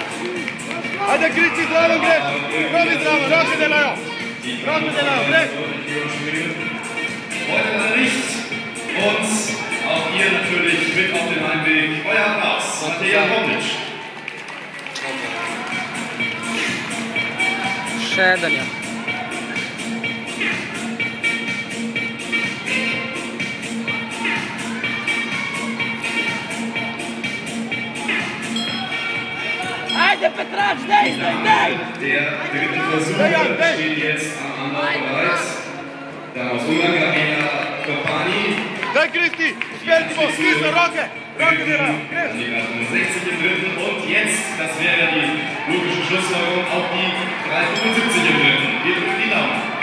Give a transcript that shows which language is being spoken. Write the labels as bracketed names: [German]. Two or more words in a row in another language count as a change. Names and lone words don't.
[Slovenian] Ajde, Kristi, zraven greš! Roke zraven, roke delajo! Roke delajo, greš! [German] Heute leider nicht. Und auch ihr natürlich mit auf den Heimweg. Euer Applaus, Mateja Drobic. [Slovenian] Še Danja. Ajde, Petra, dej, dej, dej! [German] Der dritte Versuch steht jetzt am Anlauf bereit. Dann aus Ungarn Gabriela Kopani. [Slovenian] Daj, Kristi! Speltimo, stisne roke! Roke delajo, greš! [German] Die 60 im dritten und jetzt, das wäre die logische Schlussfolgerung, auch die 3,75 im dritten. Wir drücken die Daumen.